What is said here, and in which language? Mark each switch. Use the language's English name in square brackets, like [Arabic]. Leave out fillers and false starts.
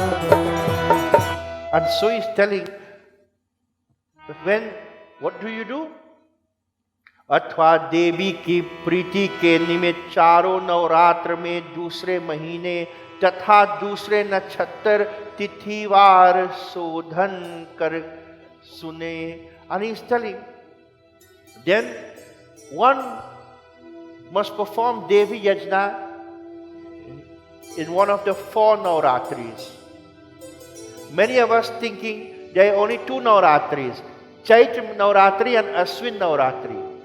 [English] And so he's telling that what do you do? [Hindi] अथवा देवी की प्रीति के निमित्त चारों नवरात्र में दूसरे महीने तथा दूसरे नक्षत्र तिथिवार शोधन कर सुने. [English] And he's telling, then one must perform Devi Yajna in one of the 4 Navratris. Many of us thinking there are only 2 Navratris, Chaitra Navratri and Aswin Navratri.